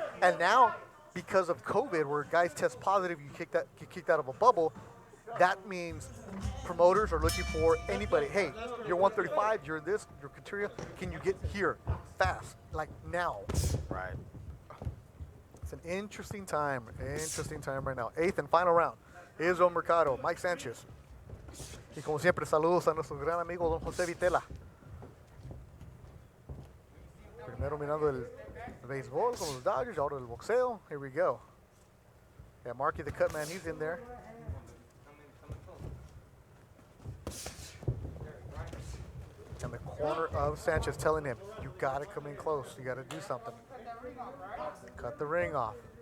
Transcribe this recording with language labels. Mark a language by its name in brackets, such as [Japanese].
[English] And now, because of COVID, where guys test positive, you get kicked out of a bubble, that means promoters are looking for anybody. Hey, you're 135, you're this, you're Couturier. Can you get here fast, like now? Right. It's an interesting time right now. 8th and final round. Israel Mercado, Mike Sanchez. [Spanish] Y como siempre, saludos a nuestro gran amigo Don José Vitela. Primero mirando el béisbol con los Dodgers, ahora el boxeo. [English] Here we go. Yeah, Marky the cut man, he's in there. And the corner of Sanchez telling him, you got to come in close. You got to do something. Cut the ring off.